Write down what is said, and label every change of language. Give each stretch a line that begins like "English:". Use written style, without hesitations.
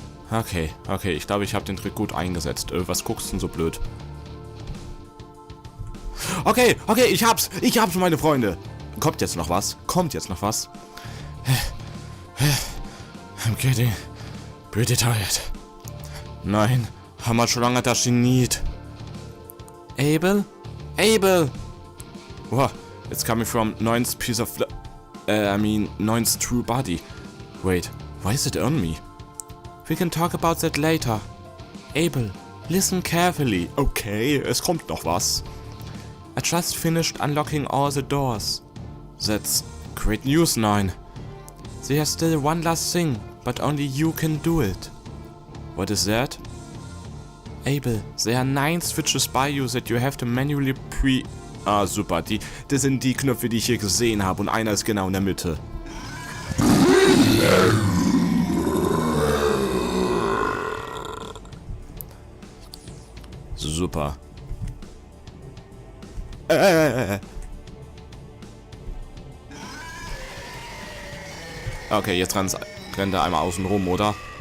German: Okay, ich glaube, ich habe den Trick gut eingesetzt. Was guckst du denn so blöd? Okay, ich hab's, meine Freunde. Kommt jetzt noch was?
English: I'm getting pretty tired. Nein, how much longer does she need? Abel? Wow, it's coming from Neun's piece of... Neun's true body. Wait, why is it on me? We can talk about that later.
German: Abel,
English: listen carefully.
German: Okay, es kommt noch was.
English: I just finished unlocking all the doors. That's great news, Neun. There's still one last thing, but only you can do it. What is that? Abel, there are 9 switches by you that you have to manually Ah, super.
German: Das sind die Knöpfe, die ich hier gesehen habe. Und einer ist genau in der Mitte. Super. Okay, jetzt rennt er einmal außen rum, oder?